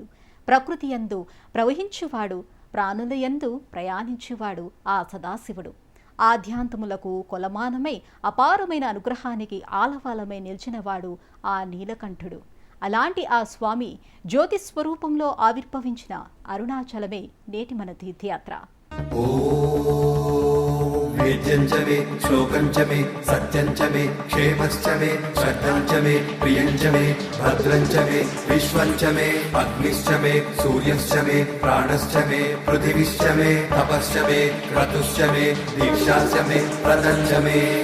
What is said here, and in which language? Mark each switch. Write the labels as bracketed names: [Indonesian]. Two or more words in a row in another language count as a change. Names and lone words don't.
[Telugu] ప్రకృతి యందు ప్రవహించువాడు, ప్రాణుల యందు ప్రయాణించువాడు ఆ సదాశివుడు. ఆధ్యాంతములకు కొలమానమై అపారమైన అనుగ్రహానికి ఆలవాలమై నిలిచినవాడు ఆ నీలకంఠుడు. అలాంటి ఆ స్వామి జ్యోతి స్వరూపంలో ఆవిర్భవించిన అరుణాచలమే నేటి మన తీర్థయాత్ర. [Sanskrit] वेद्यं च मे श्लोकं च मे सत्यं च मे क्षेमश्च मे श्रद्धं च मे प्रियं च मे भद्रं च मे विश्वं च मे अग्निश्च मे सूर्यश्च मे प्राणश्च मे पृथिवीश्च मे तपश्च मे क्रतुश्च मे दीक्षाश्च मे व्रतं च मे